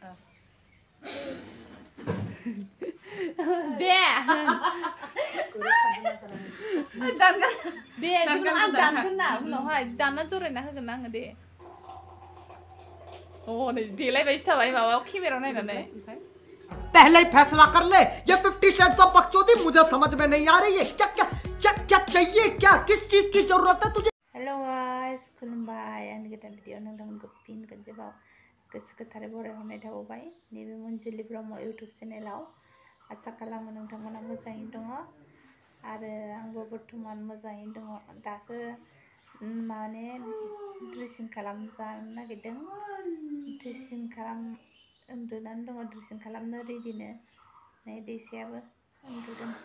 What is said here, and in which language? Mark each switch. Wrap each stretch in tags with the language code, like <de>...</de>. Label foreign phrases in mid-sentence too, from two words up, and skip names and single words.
<brx>दे दे जों आं दानगोन ना उनावहाय दानना जरायना होगोन आङो दे अ नै देलायबायसो थाबाय माबायाव केमेरायाव नायनानै</brx> <hi>पहले ही फैसला कर ले ये 50</hi> <en>shades of</en> <hi>बकचोदी मुझे समझ में नहीं आ रही है क्या क्या क्या क्या चाहिए क्या किस चीज की जरूरत है तुझे</hi> <en>hello guys</en> <brx>खुलुमबाय आंनि गोदान भिडिअ नोंथांमोनखौ फिन खनसेबाव गोसो गोथारै बरायहरनाय थाबाय नैबे मनजुलि ब्रह्म इउटुब चेनेलाव आसा खालामो नोंथांमोना मोजाङैनो दङ आरो आंबो बर्थमान मोजाङैनो दङ दासो माने ड्रेसिं खालामजानो नागिरदों ड्रेसिं उन्दुनानै दङ ड्रेसिं खालामनो रेडिनो नै दैसायाबो उन्दुदों</brx>